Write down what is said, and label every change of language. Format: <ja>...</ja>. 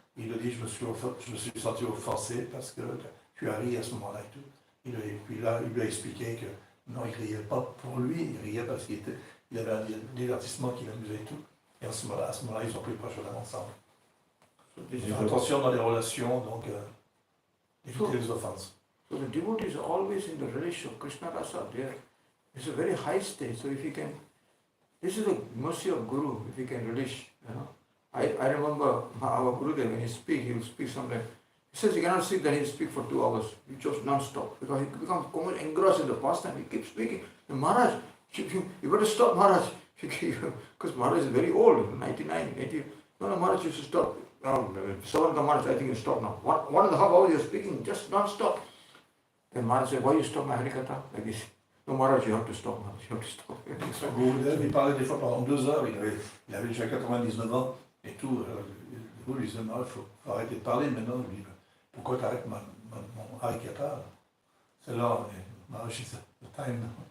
<fr>Il a dit, je me suis senti offensé parce que tu as ri à ce moment-là et tout. Et puis là, il lui a expliqué que non, il ne riait pas pour lui, il riait parce qu'il avait un divertissement qui l'amusait et tout. Et à ce moment-là, ils ont pris le prochain ensemble. Faire attention dans les relations, donc éviter les offenses.</fr> <en>So the devotees are always in the relation of Krishna Rasa. It's a very high stage. So if you can, this is the mercy of Guru, if you can relish. I remember our Gurudev, when he will speak sometimes. He says he cannot sit there, he'll speak for 2 hours. He just non-stop. Because he becomes engrossed in the pastime. He keeps speaking. And Maharaj, you better stop, Maharaj. Because Maharaj is very old, 99, 80. No, Maharaj, you should stop. Savanka Maharaj, I think you stop now. 1.5 hours you're speaking, just non-stop. Then Maharaj said, why you stop my Harikatha? Like this. No, Maharaj, you have to stop, Maharaj, you have to stop.</en> <fr>Gurudev, il parlait des fois pendant 2 heures, il avait déjà 99 ans et tout. Du coup, il disait, non, il faut arrêter de parler maintenant. Il dit, pourquoi tu arrêtes mon Harikatha? C'est là,</fr> <en>Maharaj, it's the time now.</en>